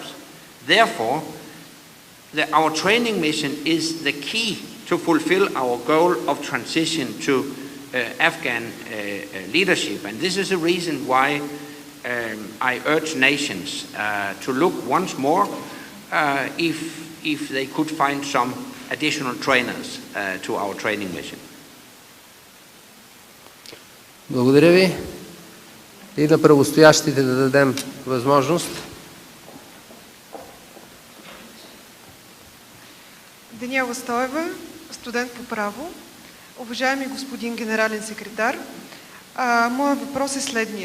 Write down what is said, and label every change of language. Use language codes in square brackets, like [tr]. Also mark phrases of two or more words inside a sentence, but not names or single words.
[en] Therefore, our training mission is the key to fulfill our goal of transition to Afghan leadership. And this is a reason why I urge nations to look once more if they could find some additional trainers to our training mission. [bg] Благодаря ви и на правостоящите да дадем възможност. Даниела Стоева, студент по право. Уважаеми господин генерален секретар, моят въпрос е следният.